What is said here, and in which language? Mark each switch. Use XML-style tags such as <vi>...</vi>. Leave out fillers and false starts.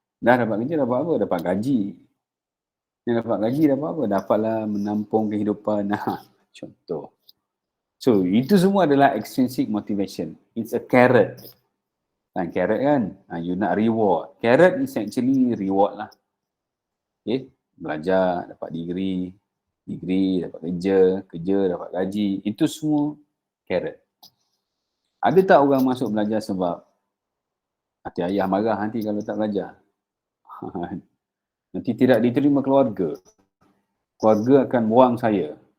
<ms>Dah dapat kerja dapat apa? Dapat gaji. Yang dapat gaji dapat apa? Dapatlah menampung kehidupan. Contoh. So, itu semua adalah</ms> <en>extrinsic motivation. It's a carrot. Carrot kan? You</en> <ms>nak</ms> <en>reward. Carrot is actually reward lah. Okay?</en> <ms>Belajar, dapat degree, dapat kerja dapat gaji. Itu semua carrot. Ada tak orang masuk belajar sebab hati ayah marah nanti kalau tak belajar? Nanti tidak diterima keluarga. Keluarga akan buang saya.</ms>